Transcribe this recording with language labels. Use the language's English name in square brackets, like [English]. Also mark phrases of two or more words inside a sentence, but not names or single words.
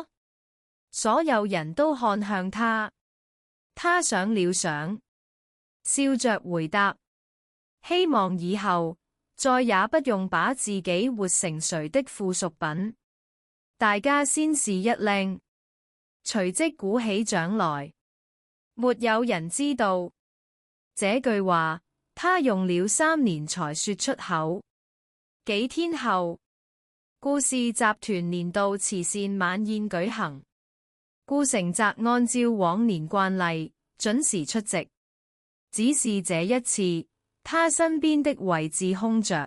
[Chinese] 所有人都看向他，他想了想，笑着回答：希望以後再也不用把自己活成誰的附屬品。大家先是一愣，隨即鼓起掌來。沒有人知道這句話，他用了3年才說出口。幾天後，顧氏集團年度慈善晚宴舉行，顧成澤按照往年慣例準時出席，只是這一次，他身邊的位置空着。